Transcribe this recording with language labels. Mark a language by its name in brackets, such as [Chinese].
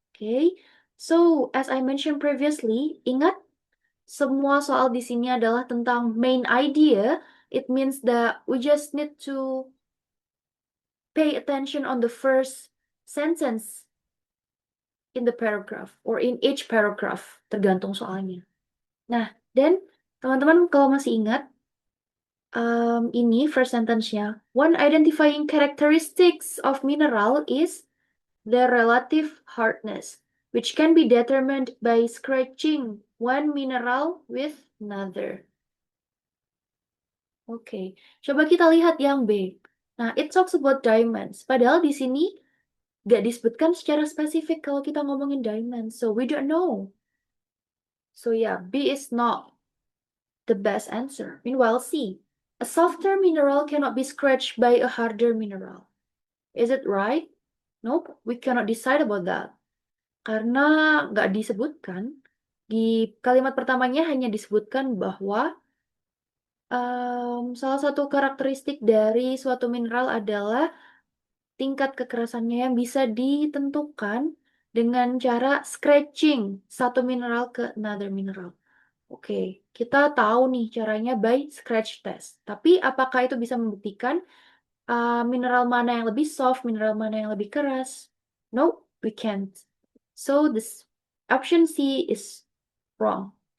[English] Okay, so as I mentioned previously, [Indonesian] ingat semua soal di sini adalah tentang main idea. [English] It means that we just need to pay attention on the first sentence in the paragraph or in each paragraph, [Indonesian] tergantung soalnya. Nah, dan teman-teman kalau masih ingat, ini [English] first sentence-nya. One identifying characteristics of mineral is their relative hardness, which can be determined by scratching one mineral with another. [Indonesian] Oke, coba kita lihat yang B. Nah, [English] it talks about diamonds. [Indonesian] Padahal di sini nggak disebutkan secara spesifik kalau kita ngomongin diamonds. [English] So, we don't know. So, yeah, B is not the best answer. Meanwhile, C, a softer mineral cannot be scratched by a harder mineral. Is it right? Nope, we cannot decide about that. [Indonesian] Karena nggak disebutkan, di kalimat pertamanya hanya disebutkan bahwa salah satu karakteristik dari suatu mineral adalah tingkat kekerasannya yang bisa ditentukan dengan cara [English] scratching [Indonesian] satu mineral ke another mineral. Oke, kita tahu nih caranya [English] by scratch test. [Indonesian] Tapi apakah itu bisa membuktikan mineral mana yang lebih soft, mineral mana yang lebih keras? [English] No, we can't. So this option C is wrong.